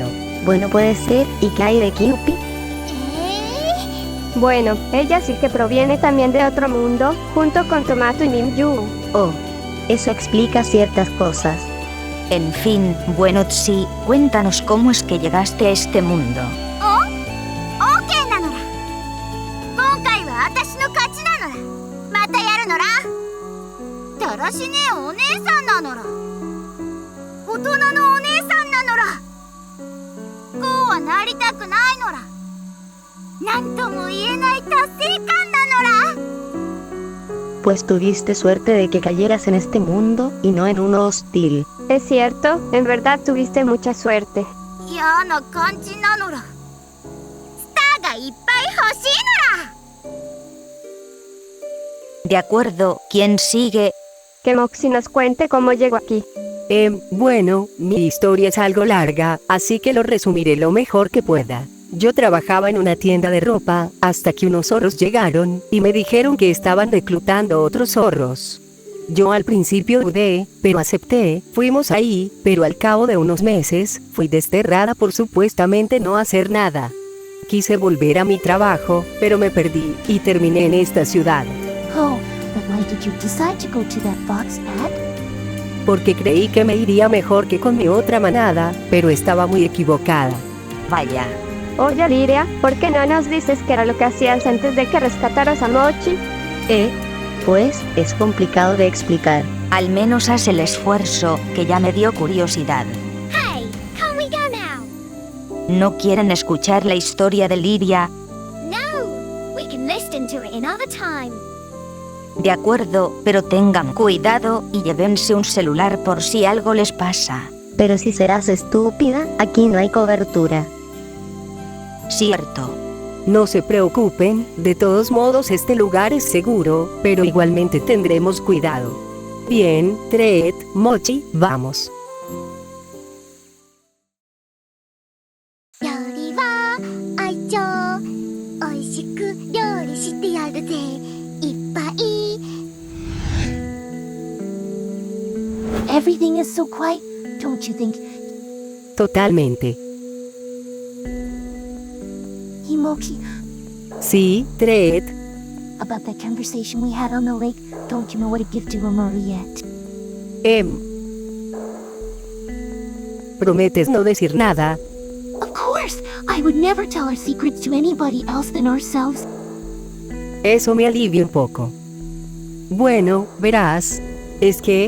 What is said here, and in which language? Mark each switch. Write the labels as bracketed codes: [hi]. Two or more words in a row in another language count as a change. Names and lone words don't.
[es] Bueno, puede ser, ¿y qué hay de Kyupi? Bueno, ella sí que proviene también de otro mundo, junto con Tomato y Minju. Oh, eso explica ciertas cosas. En fin, bueno Tsi, cuéntanos cómo es que llegaste a este mundo. [ja] OK なのら。今回は私の勝ちなのら。またやるのら。だらしねえお姉さんなのら。大人のお姉さんなのら。こうはなりたくないのら。なんとも言えない達成感なのら。 [es] Pues tuviste suerte de que cayeras en este mundo, y no en uno hostil. Es cierto, en verdad tuviste mucha suerte. [ja] 嫌な感じなのら。スターがいっぱい欲しいのら。 [es] De acuerdo, ¿quién sigue? Que Moxie nos cuente cómo llegó aquí. Bueno, mi historia es algo larga, así que lo resumiré lo mejor que pueda. Yo trabajaba en una tienda de ropa, hasta que unos zorros llegaron, y me dijeron que estaban reclutando otros zorros. Yo al principio dudé, pero acepté, fuimos ahí, pero al cabo de unos meses, fui desterrada por supuestamente no hacer nada. Quise volver a mi trabajo, pero me perdí, y terminé en esta ciudad. [en] Oh, but why did you decide to go to that fox, Pat? [es] Porque creí que me iría mejor que con mi otra manada, pero estaba muy equivocada. Vaya. Oye Liria, ¿por qué no nos dices qué era lo que hacías antes de que rescataras a Mochi? Pues, es complicado de explicar. Al menos haz el esfuerzo, que ya me dio curiosidad. [en] Hey, can we go now? [es] ¿No quieren escuchar la historia de Liria? [en] No, we can listen to it another time. [es] De acuerdo, pero tengan cuidado y llévense un celular por si algo les pasa. Pero si serás estúpida, aquí no hay cobertura. Cierto. No se preocupen, de todos modos este lugar es seguro, pero igualmente tendremos cuidado. Bien, Tret, Mochi, vamos. [ja] 料理は愛情美味しく料理してやるぜいっぱい [en] Everything is so quiet, don't you think? [es] Totalmente. Himoki, Sí, Tret. [en] about that conversation we had on the lake, don't you know what to give to Amori yet? [es] ¿Prometes no decir nada? [en] Of course! I would never tell our secrets to anybody else than ourselves. [es] Eso me alivia un poco. Bueno, verás. Es que...